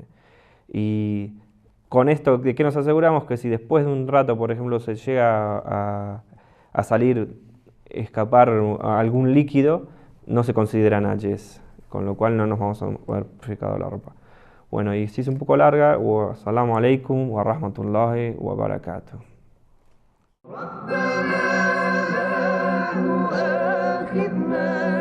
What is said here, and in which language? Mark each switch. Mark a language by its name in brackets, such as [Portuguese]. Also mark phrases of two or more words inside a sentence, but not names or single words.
[Spanish] Y con esto, ¿de qué nos aseguramos? Que si después de un rato, por ejemplo, se llega a escapar algún líquido, no se considera najis, con lo cual no nos vamos a poder purificar la ropa. Bueno, y si es un poco larga, [Arabic] السلام عليكم ورحمة الله وبركاته. ربنا لا تؤاخذنا